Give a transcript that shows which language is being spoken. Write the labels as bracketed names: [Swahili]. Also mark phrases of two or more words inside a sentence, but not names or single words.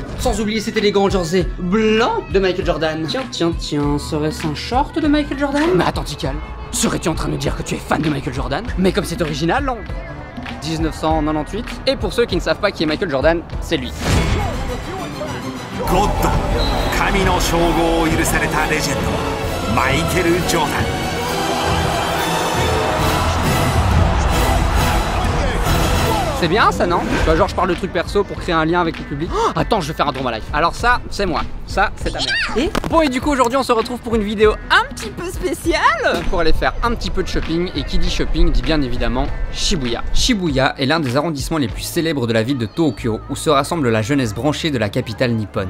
[French] Sans oublier cet élégant jersey blanc de Michael Jordan. Tiens, serait-ce un short de Michael Jordan? Mais attends, Tikal, serais-tu en train de me dire que tu es fan de Michael Jordan? Mais comme c'est original, non? 1998. Et pour ceux qui ne savent pas qui est Michael Jordan, c'est lui. God, [Japanese] 神の称号を許されたレジェンド、マイケル・ジョーダン。 [French] C'est bien ça, non? Tu vois, genre je parle de trucs perso pour créer un lien avec le public. Oh, attends, je vais faire un [English] drama live. [French] Alors ça, c'est moi. Ça, c'est ta mère. Et bon, et du coup aujourd'hui on se retrouve pour une vidéo un petit peu spéciale pour aller faire un petit peu de shopping. Et qui dit shopping dit bien évidemment Shibuya. Shibuya est l'un des arrondissements les plus célèbres de la ville de Tokyo, où se rassemble la jeunesse branchée de la capitale nippone.